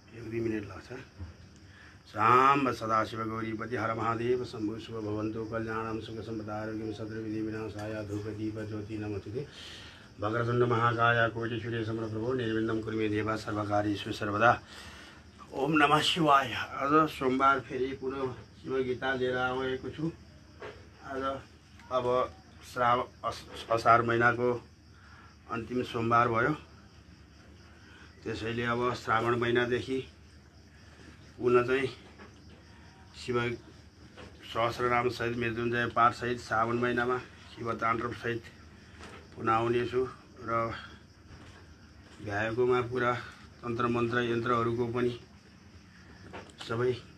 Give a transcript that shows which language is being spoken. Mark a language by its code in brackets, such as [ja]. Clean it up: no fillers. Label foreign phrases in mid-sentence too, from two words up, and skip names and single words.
[ne] 2 मिनट लाग्छ। [sa] साम्ब सदाशिव गौरीपति हर महादेव शम्भु शुभ भवन्तु कल्याणं सुख सम्पदा आरोग्यं सद्विधि विनाशाय धूप दीप ज्योति नमस्ते वक्रतुण्ड महाकाय कोटि सूर्य समप्रभो निर्विघ्नं कुरु मे देव सर्वकार्येषु सर्वदा। ओम नमः शिवाय। [ne] आज सोमबार फेरि पुनः शिव गीता लिएर आएको छु। आज अब असार महिनाको अन्तिम सोमबार भयो। त्यसैले अब श्रावण महिनादेखि पुनः चाहिँ शिव सहस्रनाम सहित मृत्युञ्जय पाठ सहित श्रावण महिनामा शिव ताण्डव सहित पुनः आउनेछु र भ्याएकोमा पुरा तन्त्र मन्त्र यन्त्रहरूको पनि सबै